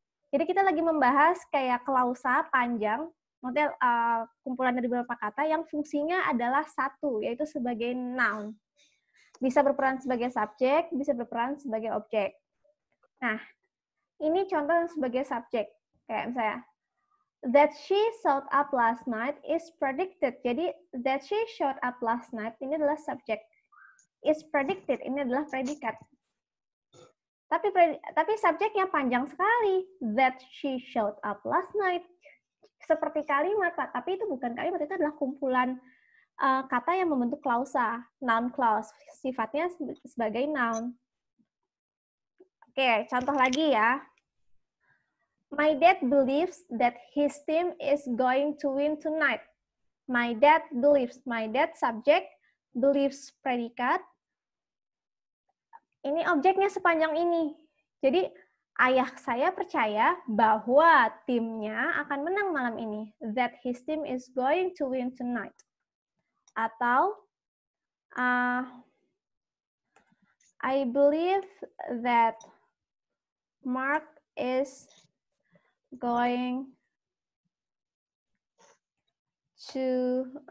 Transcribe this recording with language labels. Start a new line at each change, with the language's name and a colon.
Indonesian: Jadi kita lagi membahas kayak klausa panjang, maksudnya kumpulan dari beberapa kata yang fungsinya adalah satu, yaitu sebagai noun. Bisa berperan sebagai subjek, bisa berperan sebagai objek. Nah, ini contoh sebagai subjek. Kayak misalnya,
English: that she showed up last night is predicted.
Indonesian: Jadi,
English: that she showed up last night
Indonesian: ini adalah subjek.
English: Is predicted,
Indonesian: ini adalah predikat. Tapi subjeknya panjang sekali.
English: That she showed up last night.
Indonesian: Seperti kalimat, Pak. Tapi itu bukan kalimat, itu adalah kumpulan kata yang membentuk klausa, noun clause, sifatnya sebagai noun. Oke, contoh lagi ya.
English: My dad believes that his team is going to win tonight. My dad believes. My dad subjek, believes predikat.
Indonesian: Ini objeknya sepanjang ini. Jadi, ayah saya percaya bahwa timnya akan menang malam ini.
English: That his team is going to win tonight.
Indonesian: Atau
English: I believe that Mark is going to